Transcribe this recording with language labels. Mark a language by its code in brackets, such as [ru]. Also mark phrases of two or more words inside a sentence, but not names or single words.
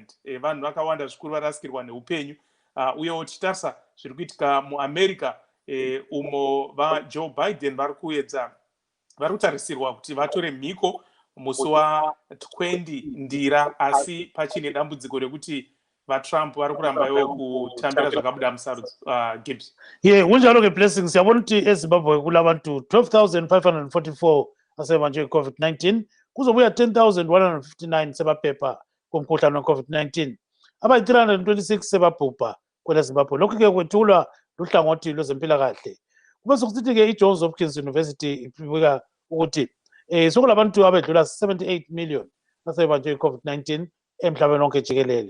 [sn] Vanhu vakawanda zvikuru varasikirwa neupenyu. Uyewo tichitarisa zviri kuitika muAmerica, umo vaJoe Biden vari kutarisirwa kuti vatore mhiko musi wa20 ndira, asi pachine dambudziko rekuti vaTrump vari kuramba ivo kutambira zvakabuda musarudzo. [nd] Gibbs. Kunjalo-ke Blessings, siyabona ukuthi eZimbabwe kulabantu 12,544 asebanjwe i-COVID-19, kuzobuya 10,159 sebaphepha kumkhuhlane we-COVID-19, abayi-326 sebabhubha kweleZimbabwe. Lokhu-ke kwethulwa luhlangothi lwezempilakahle. Kube sokusithi-ke iJohns Hopkins University ibika ukuthi sokulabantu abedlula 78 million asebanjwe i-COVID-19 emhlabeni wonke jikelele.